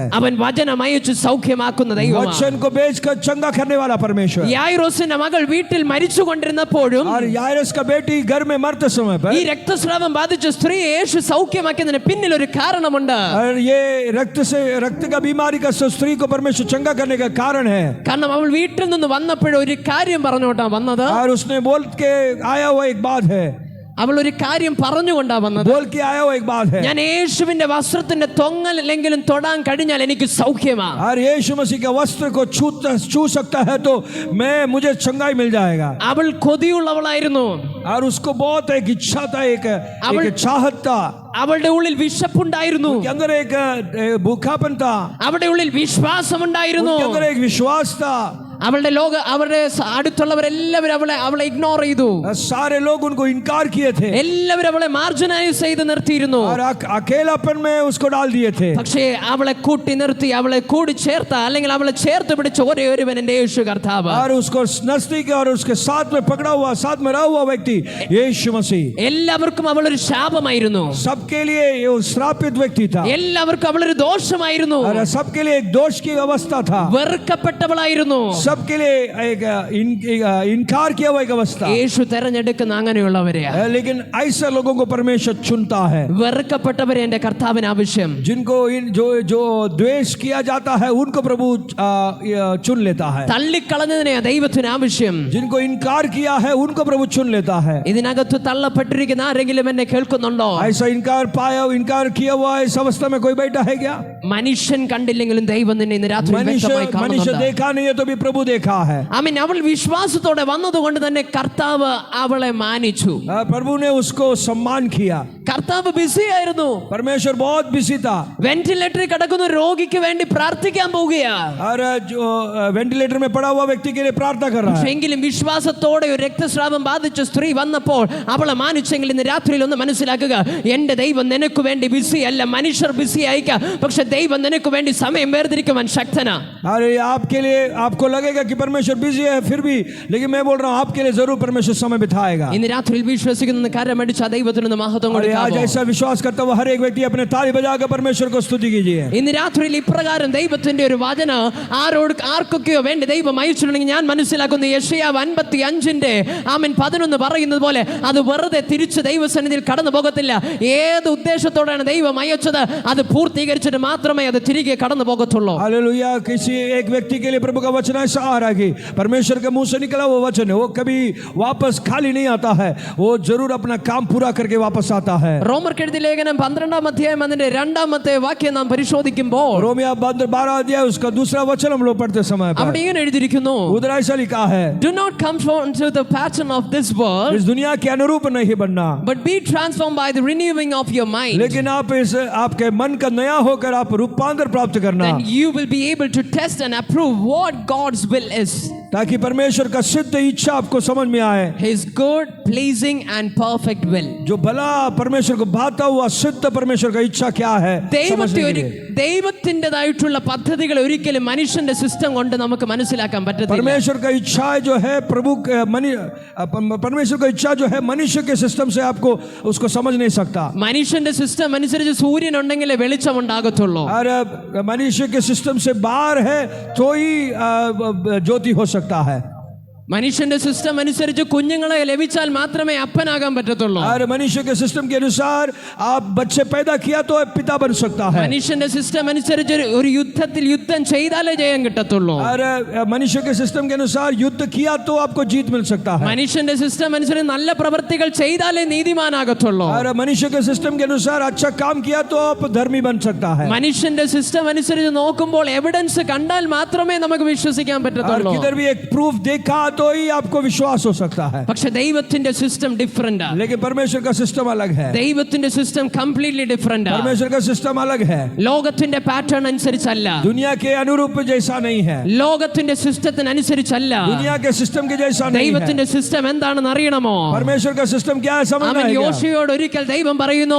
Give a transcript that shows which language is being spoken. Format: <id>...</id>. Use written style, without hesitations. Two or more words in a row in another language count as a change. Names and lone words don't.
<ml>അവൻ വചനം അയച്ചു സൗഖ്യമാക്കുന്ന ദൈവമാണ്.</ml> <hi>वचन को बेचकर चंगा करने वाला परमेश्वर।</hi> <ml>യായിറോസിന്റെ മകൾ വീട്ടിൽ മരിച്ചു കൊണ്ടിരുന്നപ്പോഴും</ml> <hi>और याइरस का बेटी घर में मरते समय पर</hi> <ml>ഈ രക്തസ്രാവം ബാധിച്ച സ്ത്രീ യേശു സൗഖ്യമാക്കിയതിന് പിന്നിൽ ഒരു കാരണമുണ്ട്.</ml> <hi>और ये रक्त का बीमारी का स्त्री को परमेश्वर चंगा करने का कारण है,</hi> <ml>കാരണം അവൾ വീട്ടിൽ നിന്ന് വന്നപ്പോഴും ഒരു കാര്യം പറഞ്ഞുകൊണ്ടാ വന്നത്.</ml> <hi>और उसने बोल के आया हुआ एक बात है,</hi> <ml>അവൾ ഒരു കാര്യം പറഞ്ഞുകൊണ്ടാ വന്നത്.</ml> <hi>बोल के आया हुआ एक बात है,</hi> <ml>ഞാൻ യേശുവിന്റെ വസ്ത്രത്തിന്റെ തൊങ്ങലെങ്കിലും തൊടാൻ കഴിഞ്ഞാൽ എനിക്ക് സൗഖ്യമാ.</ml> <hi>और यीशु मसीह के वस्त्र को छू सकता है तो मुझे चंगाई मिल जाएगा।</hi> <ml>അവൾ കൊതിയുള്ളവളായിരുന്നു,</ml> <hi>और उसको बहुत एक इच्छा था, एक चाहत था,</hi> <ml>അവളുടെ ഉള്ളിൽ വിശപ്പുണ്ടായിരുന്നു,</ml> <hi>उनके अंदर एक भूखापन था,</hi> <ml>അവളുടെ ഉള്ളിൽ വിശ്വാസമുണ്ടായിരുന്നു,</ml> <hi>उनके अंदर एक विश्वास था।</hi> <ml>അവളുടെ അവരുടെ അടുത്തുള്ളവരെല്ലാവരും അവളെ ഇഗ്നോർ ചെയ്തു,</ml> <hi>सारे लोग उनको इनकार किए थे,</hi> <ml>എല്ലാവരും അവളെ മാർജിനൈസ് ചെയ്ത് നിർത്തിയിരുന്നു.</ml> <hi>और अकेलापन में उसको डाल दिए थे।</hi> <ml>പക്ഷേ അവളെ കൂട്ടി നിർത്തി അവളെ കൂടി ചേർത്ത അല്ലെങ്കിൽ അവളെ ചേർത്ത് പിടിച്ച ഒരേ ഒരുവൻ എൻ്റെ യേശു കർത്താവ്.</ml> <hi>और उसको नजदीक और उसके साथ में पकड़ा हुआ, साथ में रहा हुआ व्यक्ति यीशु मसीह।</hi> <ml>എല്ലാവർക്കും അവൾ ഒരു ശാപമായിരുന്നു,</ml> <hi>सबके लिए ये श्रापित व्यक्ति था,</hi> <ml>എല്ലാവർക്കും അവൾ ഒരു ദോഷമായിരുന്നു,</ml> <hi>और सबके लिए एक दोष की अवस्था था,</hi> <ml>വെറുക്കപ്പെട്ടവളായിരുന്നു.</ml> <hi>सबके लिए एक इनकार किया हुआ एक अवस्था।</hi> <ml>യേശു തെരഞ്ഞെടുക്കുന്ന അങ്ങനെയുള്ളവരെയാ.</ml> <hi>लेकिन ऐसे लोगों को परमेश्वर चुनता है,</hi> <ml>വെറുക്കപ്പെട്ടവരെ എൻ്റെ കർത്താവിന് ആവശ്യം.</ml> <hi>जिनको जो द्वेष किया जाता है उनको प्रभु चुन लेता है,</hi> <ml>തള്ളിക്കളഞ്ഞതിനെ ദൈവത്തിന് ആവശ്യം.</ml> <hi>जिनको इनकार किया है उनको प्रभु चुन लेता है।</hi> <ml>ഇതിനകത്ത് തള്ളപ്പെട്ടിരിക്കുന്ന ആരെങ്കിലും എന്നെ കേൾക്കുന്നുണ്ടോ?</ml> <hi>ऐसा इनकार किया हुआ इस अवस्था में कोई बैठा है क्या?</hi> <ml>മനുഷ്യൻ കണ്ടില്ലെങ്കിലും ദൈവം നിന്നെ ഇന്ന് രാത്രി വ്യക്തമായി</ml> <hi>मनुष्य</hi> <ml>കാണുന്നുണ്ട്.</ml> <hi>देखा नहीं है तो भी प्रभु देखा है.</hi> <ml>ആമേൻ. അവൾ വിശ്വാസത്തോടെ വന്നതുകൊണ്ട് തന്നെ കർത്താവ് അവളെ മാനിച്ചു.</ml> <hi>प्रभु ने उसको सम्मान किया.</hi> <ml>കർത്താവ് ബിസി ആയിരുന്നു.</ml> <hi>परमेश्वर बहुत बिजी था.</hi> <ml>വെന്റിലേറ്ററിൽ കിടക്കുന്ന രോഗിക്ക് വേണ്ടി പ്രാർത്ഥിക്കാൻ പോവുകയാ.</ml> <hi>और जो वेंटिलेटर में पड़ा हुआ व्यक्ति के लिए प्रार्थना कर रहा है.</hi> <ml>എങ്കിലും വിശ്വാസത്തോടെ ഒരു രക്തസ്രാവം ബാധിച്ച സ്ത്രീ വന്നപ്പോൾ അവളെ മാനിച്ചെങ്കിൽ ഇന്ന് രാത്രിയിൽ ഒന്ന് മനസ്സിലാക്കുക, എന്റെ ദൈവം നിനക്ക് വേണ്ടി ബിസി അല്ല. മനുഷ്യർ ബിസി ആയിക്കാം, പക്ഷെ ദൈവം നിനക്ക് വേണ്ടി സമയം വേർതിരിക്കുവാൻ ശക്തനാ.</ml> <hi>अरे आपके लिए आपको लगेगा कि परमेश्वर बिजी है फिर भी, लेकिन मैं बोल रहा हूँ आपके लिए जरूर परमेश्वर समय बिताएगा.</hi> <ml>ഇന്ന് രാത്രിയിൽ വിശ്വസിക്കുന്ന കരമടിച്ച ദൈവത്തിന് മഹത്വം</ml> <hi>आज</hi> <ml>കൊടുക്കാമോ?</ml> <hi>ऐसा विश्वास करता हुआ हर एक व्यक्ति अपने ताली बजाकर परमेश्वर को स्तुति कीजिए.</hi> <ml>ഇന്ന് രാത്രിയിൽ ഇപ്രകാരം ദൈവത്തിന്റെ ഒരു വചന ആർക്കൊക്കെയോ വേണ്ടി ദൈവം അയച്ചിട്ടുണ്ടെങ്കിൽ ഞാൻ മനസ്സിലാക്കുന്നു യെശയ്യാവ് 55 ആമേൻ 11 പറയുന്നത് പോലെ അത് വെറുതെ തിരിച്ച് ദൈവസന്നിധിയിൽ കടന്നു പോകത്തില്ല. ഏത് ഉദ്ദേശത്തോടാണ് ദൈവം അയച്ചത് അത് പൂർത്തീകരിച്ചിട്ട് മാത്രമേ അത് തിരികെ കടന്നു പോകത്തുള്ളൂ.</ml> <hi>हालेलुया. किसी एक व्यक्ति के लिए प्रभु का वचन ऐसा आ रहा है कि परमेश्वर के मुंह से निकला वो वचन है, वो कभी वापस खाली नहीं आता है, वो जरूर अपना काम पूरा करके वापस आता है.</hi> <ml>റോമർക്ക് എഴുതിയ ലേഖനം 12-ാം അധ്യായം അതിന്റെ 2-ാമത്തെ വാക്യം നാം പരിശോധിക്കുമ്പോൾ</ml> <hi>रोमिया 12 अध्याय उसका दूसरा वचन हम लोग पढ़ते समय पर</hi> <ml>അവിടെ ഇങ്ങനെ എഴുതിയിരിക്കുന്നു,</ml> <hi>उधर ऐसा लिखा है,</hi> <en>do not conform to the pattern of this world,</en> <hi>इस दुनिया के अनुरूप नहीं बनना,</hi> <en>but be transformed by the renewing of your mind.</en> <hi>लेकिन आप इस आपके मन का नया होकर आप रूपांतर प्राप्त करना,</hi> <en>Then you will be able to test and approve what God's will is.</en> <hi>ताकि परमेश्वर का सिद्ध इच्छा आपको समझ में आए.</hi> <en>His good, pleasing and perfect will.</en> <hi>जो भला परमेश्वर को भाता हुआ सिद्ध परमेश्वर का इच्छा क्या है समझने के लिए.</hi> <ml>ദൈവത്തിൻ്റെതായിട്ടുള്ള പദ്ധതികൾ ഒരിക്കലും മനുഷ്യന്റെ സിസ്റ്റം കൊണ്ട് നമുക്ക് മനസ്സിലാക്കാൻ പറ്റത്തില്ല.</ml> <hi>परमेश्वर का इच्छा जो है परमेश्वर का इच्छा जो है मनुष्य के सिस्टम से आपको उसको समझ नहीं सकता.</hi> <ml>മനുഷ്യന്റെ സിസ്റ്റം അനുസരിച്ച് സൂര്യൻ ഉണ്ടെങ്കിലേ വെളിച്ചം ഉണ്ടാകത്തുള്ളൂ.</ml> <hi>और मनुष्य के सिस्टम से बाहर है तो ही ज्योति हो सकता है.</hi> <ml>മനുഷ്യന്റെ സിസ്റ്റം അനുസരിച്ച് കുഞ്ഞുങ്ങളെ ലഭിച്ചാൽ മാത്രമേ അപ്പനാകാൻ പറ്റത്തുള്ളൂ.</ml> <hi>और मनुष्य के सिस्टम के अनुसार आप बच्चे पैदा किया तो पिता बन सकता है.</hi> <ml>മനുഷ്യന്റെ സിസ്റ്റം അനുസരിച്ച് ഒരു യുദ്ധത്തിൽ യുദ്ധം ചെയ്താലേ ജയം കിട്ടത്തുള്ളൂ.</ml> <hi>और मनुष्य के सिस्टम के अनुसार युद्ध किया तो आपको जीत मिल सकता है.</hi> <ml>മനുഷ്യന്റെ സിസ്റ്റം അനുസരിച്ച് നല്ല പ്രവൃത്തികൾ ചെയ്താലേ നീതിമാനാകത്തുള്ളൂ.</ml> <hi>और मनुष्य के सिस्टम के अनुसार अच्छा काम किया तो आप धर्मी बन सकता है.</hi> <ml>മനുഷ്യന്റെ സിസ്റ്റം അനുസരിച്ച് നോക്കുമ്പോൾ എവിഡൻസ് കണ്ടാൽ മാത്രമേ നമുക്ക് വിശ്വസിക്കാൻ</ml> <hi>और</hi> <ml>പറ്റത്തുള്ളൂ.</ml> <hi>किधर भी एक प्रूफ देखा तो ही आपको विश्वास हो सकता है.</hi> <ml>പക്ഷെ ദൈവത്തിന്റെ</ml> <en>system different</en> <ml>ആണ്.</ml> <hi>लेकिन परमेश्वर का सिस्टम अलग है.</hi> <ml>ദൈവത്തിന്റെ</ml> <en>system completely different</en> <ml>ആണ്.</ml> <hi>परमेश्वर का सिस्टम अलग है.</hi> <ml>ലോകത്തിന്റെ പാറ്റേൺ അനുസരിച്ചല്ല.</ml> <hi>दुनिया के अनुरूप जैसा नहीं है.</hi> <ml>ലോകത്തിന്റെ സിസ്റ്റത്തിനനുസരിച്ചല്ല.</ml> <hi>दुनिया के सिस्टम के जैसा नहीं है.</hi> <ml>ദൈവത്തിന്റെ സിസ്റ്റം എന്താണെന്ന് അറിയണമോ?</ml> <hi>परमेश्वर का सिस्टम क्या है समझना</hi> <ml>അവൻ</ml> <hi>है क्या?</hi> <ml>യോശുവയോട് ഒരിക്കൽ ദൈവം പറയുന്നു,</ml>